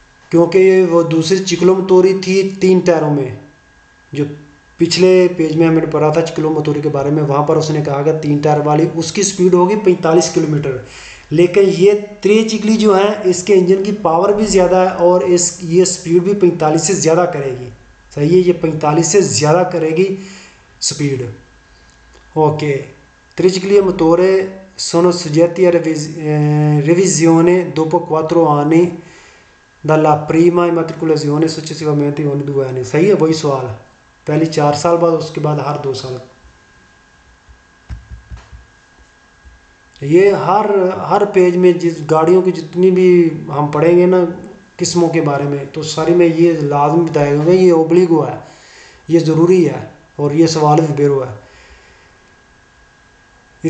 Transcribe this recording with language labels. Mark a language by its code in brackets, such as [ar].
[hi] क्योंकि वो दूसरी चिक्लोमतोरी थी 3 टायरों में, जो पिछले पेज में हमने पढ़ा था चिक्लोमतोरी के बारे में, वहाँ पर उसने कहा कि 3 टायर वाली उसकी स्पीड होगी 45 किलोमीटर। लेकिन ये त्रिचिकली जो है इसके इंजन की पावर भी ज़्यादा है और ये स्पीड भी 45 से ज़्यादा करेगी, सही है। ये 45 से ज़्यादा करेगी speed. [it] ओके, त्रिचिकली मोटोरे sono soggetti a revisione dopo 4 anni dalla prima immatricolazione successivamente ogni 2 anni। [hi] सही है, वही सवाल। पहले 4 साल बाद, उसके बाद हर 2 साल। ये हर पेज में जिस गाड़ियों की जितनी भी हम पढ़ेंगे ना किस्मों के बारे में, तो सारी में ये लाजमी बताएगा ये ओब्लिगो है, ये ज़रूरी है और ये सवाल भी बेरो है।